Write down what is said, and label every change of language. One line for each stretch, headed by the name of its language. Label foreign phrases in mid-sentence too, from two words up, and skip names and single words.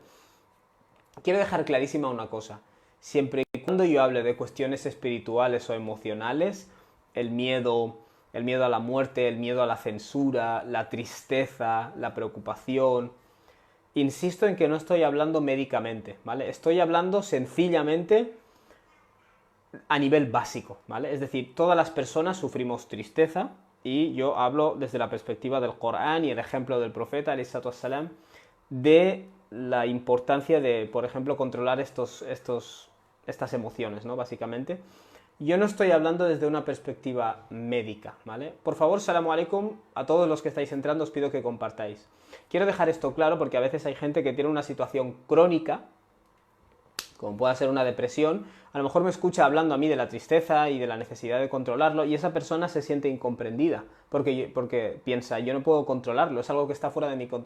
Spanish: Quiero dejar clarísima una cosa. Siempre y cuando yo hable de cuestiones espirituales o emocionales, el miedo a la muerte, el miedo a la censura, la tristeza, la preocupación, insisto en que no estoy hablando médicamente, ¿vale? Estoy hablando sencillamente a nivel básico, ¿vale? Es decir, todas las personas sufrimos tristeza, y yo hablo desde la perspectiva del Corán y el ejemplo del profeta,
Arabic: عليه الصلاة والسلام,
Spanish: de la importancia de, por ejemplo, controlar estas emociones, ¿no? Básicamente. Yo no estoy hablando desde una perspectiva médica, ¿vale? Por favor,
Arabic: سلام عليكم,
Spanish: a todos los que estáis entrando os pido que compartáis. Quiero dejar esto claro porque a veces hay gente que tiene una situación crónica, como pueda ser una depresión, a lo mejor me escucha hablando a mí de la tristeza y de la necesidad de controlarlo, y esa persona se siente incomprendida, porque piensa, yo no puedo controlarlo, es algo que está fuera de mi control.